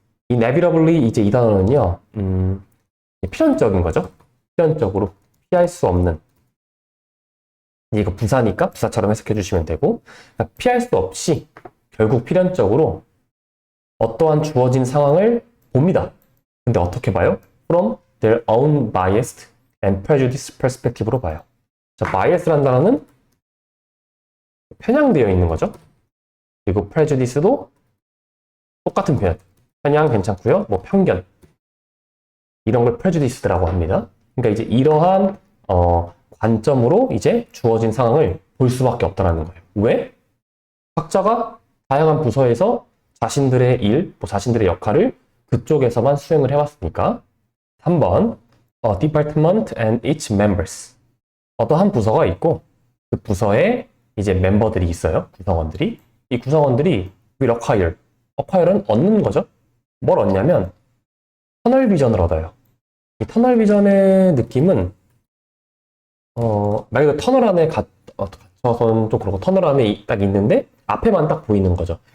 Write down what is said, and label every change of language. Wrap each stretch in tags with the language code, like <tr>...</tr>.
<ko>inevitably 이제 이 단어는요, 필연적인 거죠. 필연적으로 피할 수 없는. 이거 부사니까 부사처럼 해석해 주시면 되고, 그러니까 피할 수 없이 결국 필연적으로 어떠한 주어진 상황을 봅니다. 근데 어떻게 봐요?</ko> <en>From their own biased and prejudiced perspective로</en> <ko>봐요. 자, bias라는 단어는 편향되어 있는 거죠. 그리고 prejudice도 똑같은 표현. 편향 괜찮고요. 뭐 편견. 이런 걸 prejudice라고 합니다. 그러니까 이제 이러한 관점으로 이제 주어진 상황을 볼 수밖에 없다라는 거예요. 왜? 각자가 다양한 부서에서 자신들의 일, 뭐 자신들의 역할을 그쪽에서만 수행을 해왔으니까.</ko> <en>3번 department and its members.</en> <ko>어떠한 부서가 있고 그 부서에 이제 멤버들이 있어요. 구성원들이. 이 구성원들이</ko> <en>will acquire</en> <ko>는 얻는 거죠. 뭘 얻냐면 터널 비전을 얻어요. 이 터널 비전의 느낌은 말 그대로 터널 안에 갇혀서는 좀 그렇고 터널 안에 딱 있는데 앞에만 딱 보이는 거죠.</ko>